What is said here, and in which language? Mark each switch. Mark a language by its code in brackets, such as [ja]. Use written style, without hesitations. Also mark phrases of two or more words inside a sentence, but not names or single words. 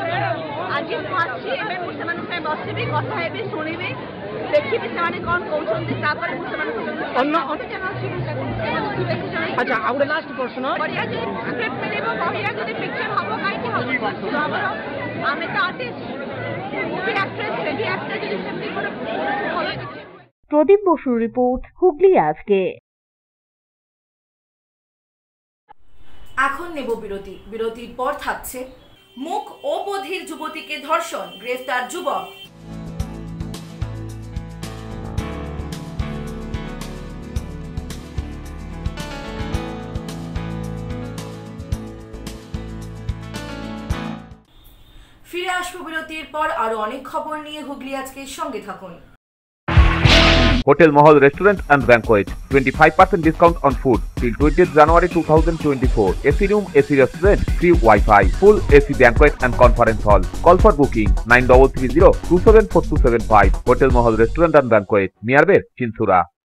[or] ଆଜି ମୁଁ ଆସିଛି, ଏବେ ମୁଁ ସେମାନଙ୍କ ସାଙ୍ଗେ ବସିବି, କଥା ହେବି, ଶୁଣିବି, ଦେଖିବି ସେମାନେ କ'ଣ କହୁଛନ୍ତି, ତାପରେ ମୁଁ ସେମାନଙ୍କୁ আচ্ছা, ଆଉ ଗୋଟେ ଲାଷ୍ଟ ପ୍ରଶ୍ନ, ବଢ଼ିଆ ଯଦି ସ୍କ୍ରିପ୍ଟ ମିଳିବ, ବଢ଼ିଆ ଯଦି ପିକ୍ଚର ହବ, କାହିଁକି ହବ? ଆମେ ତ ଆର୍ଟିଷ୍ଟ, [en] movie actress, TV actor, [bn] যদি সেমনি করে ভালো কিছু। প্রদীপ বসুর রিপোর্ট, হুগলি আজকে। এখন নেব বিরতি। বিরতির পর থাকছে মুখ ও বধির যুবতীকে ধর্ষণ, গ্রেফতার যুবক। ফিরে আসবো বিরতির পর আরো অনেক খবর নিয়ে। হুগলি আজকের সঙ্গে থাকুন। [en] Hotel Mahal Restaurant and Banquet, 25% discount on food till 20th January 2024. AC room, AC restaurant, free Wi-Fi, full AC banquet and conference hall. Call for booking 9330-274275. Hotel Mahal Restaurant and Banquet, nearby Chinsura.